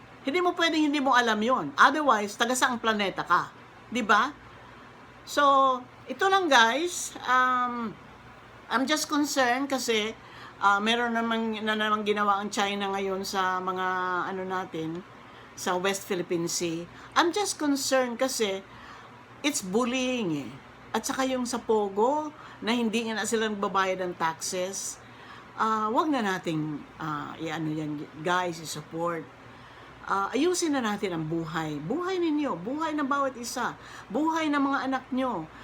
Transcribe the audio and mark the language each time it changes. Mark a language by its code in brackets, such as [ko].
[tl] Hindi mo pwedeng hindi mo alam yun. Otherwise, taga saang planeta ka. Di ba? So, ito lang, guys. I'm just concerned kasi meron namang ginawa ang China ngayon sa mga natin sa West Philippine Sea. [en] I'm just concerned kasi it's bullying eh. [tl] At saka yung sa Pogo na hindi nga sila nagbabayad ng taxes. Wag na nating yan, guys, i-support. Ayusin na natin ang buhay. Buhay ninyo, buhay ng bawat isa, buhay ng mga anak nyo.